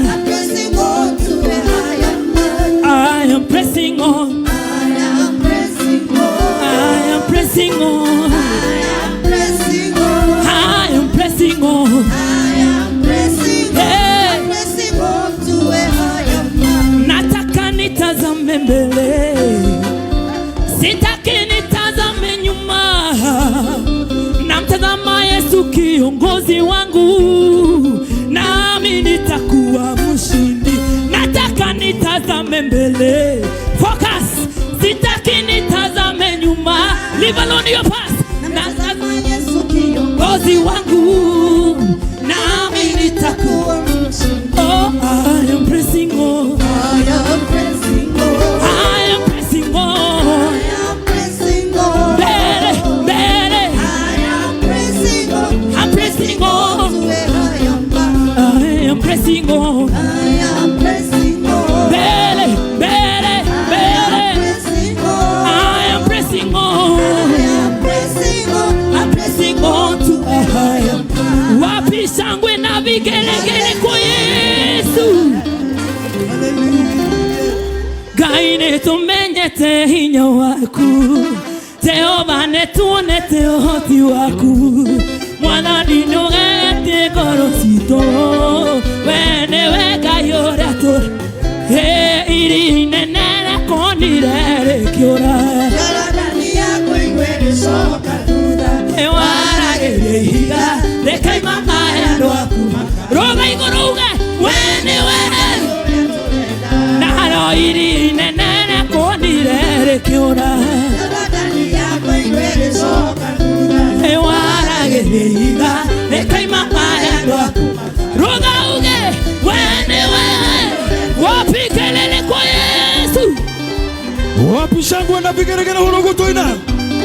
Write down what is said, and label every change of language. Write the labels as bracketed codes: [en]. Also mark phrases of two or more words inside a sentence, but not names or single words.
[en] I'm pressing on to where I am. I am pressing on. I am pressing on. I am pressing on. I am pressing on. I am pressing on. I am pressing on. I'm pressing on to where I am. [sw] Nataka nitazame mbele, sitaki nitazame nyuma. Namtazama Yesu kiongozi wangu, nami nitakuwa mshindi. Nataka nitazame mbele, focus. Sitaki nitazame nyuma. [en] Leave alone your past. [sw] Namtazama Yesu kiongozi wangu, nami nitakuwa mshindi. [en] Oh, I am pressing on. I am pressing on. I am pressing on. I am pressing on. Better. I am pressing on. I'm pressing on. To where I am. I am pressing on. I am pressing on. Better. Pressing on. I am pressing on. I am pressing on. I'm pressing on to a higher. [sw] Wapi shangwe na vigelegele kwa Yesu. [ki] Ngai nĩtũmenyete hinya waku, Jehova nĩtuonete ũhoti waku, Mwathani nĩũgeretie ngoro citũ, we nĩwe Ngai ũrĩa tũrĩ, iri inene rĩakonire rĩkĩũra, Ndani yako igwerecoka thutha, waragĩria ihiga rĩkaima maya andũ aku, rũga igũrũ uge we nĩwe, naro iri inene rĩakonire rĩkĩũra, ndani yako igwerecoka thutha, waragĩria ihiga rĩkaima maya andũ aku, rũga uge we nĩwe. [sw] Wapi kelele kwa Yesu? Wapi shangwe na vigeregere hurugutwina?